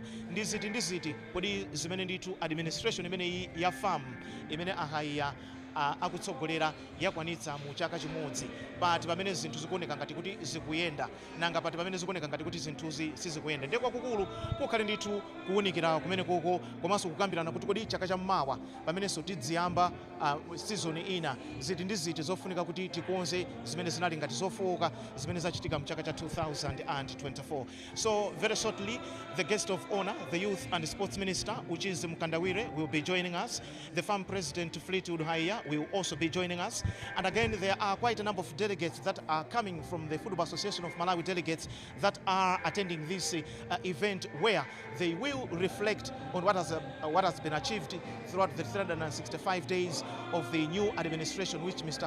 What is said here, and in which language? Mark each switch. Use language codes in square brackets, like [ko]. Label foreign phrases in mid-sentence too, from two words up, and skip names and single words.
[ny] Ndiziti kodi zimene ndithu administration imene ya farm imene Haiya akutsogolera yakwanitsa mu chaka chimodzi, but pamene zinthu zikuoneka ngati kuti zikuyenda nanga pati pamene zikuoneka ngati kuti zinthuzi sizikuyenda ndiye kwakukulu kukhale ndithu kuwunikira kumene koko komanso kukambirana kuti kodi chaka chammawa pamenenso tidziyamba season ina ziti zofunika kuti tikonze zimene zinali ngati zofowoka zimene zachitika mu chaka cha 2024. [en] So very shortly the guest of honor, the youth and sports minister, which is Mkandawire, will be joining us. The farm president Fleetwood Haiya will also be joining us, and again there are quite a number of delegates that are coming from the Football Association of Malawi delegates that are attending this event, where they will reflect on what has been achieved throughout the 365 days of the new administration which Mr.